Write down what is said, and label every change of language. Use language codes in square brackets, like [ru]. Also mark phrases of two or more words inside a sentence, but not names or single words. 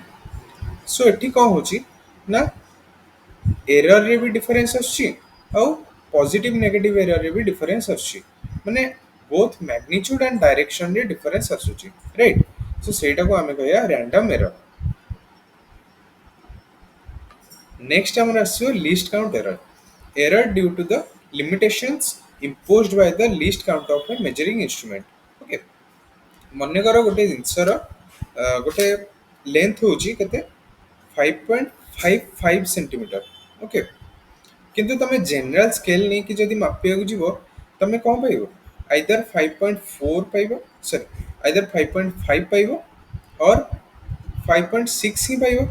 [or] ସୋ ଏଠି କ'ଣ ହେଉଛି ନା ଏରରରେ ବି ଡିଫରେନ୍ସ ଆସୁଛି ଆଉ [en] positive negative [or] ଏରରରେ ବି ଡିଫରେନ୍ସ ଆସୁଛି। ମାନେ [en] both magnitude and direction [or] ଡିଫରେନ୍ସ ଆସୁଛି ରାଇଟ୍। ସୋ ସେଇଟାକୁ ଆମେ କହିବା [en] random error. [or] ନେକ୍ସଟ ଆମର ଆସିବ [en] least count error. error due to the limitations imposed by the least count of a measuring instrument ଓକେ। [or] ମନେକର ଗୋଟେ ଜିନିଷର ଗୋଟେ ଲେନ୍ଥ ହେଉଛି କେତେ 5.55 [en] centimeter OK. [or] କିନ୍ତୁ ତମେ [en] general scale [or] ନେଇକି ଯଦି ମାପିବାକୁ ଯିବ ତମେ କ'ଣ ପାଇବ ଆଇଦର 5.4 ପାଇବ [en] sorry either [or] 5.5 ପାଇବ ଅର୍ 5.6 ହିଁ ପାଇବ।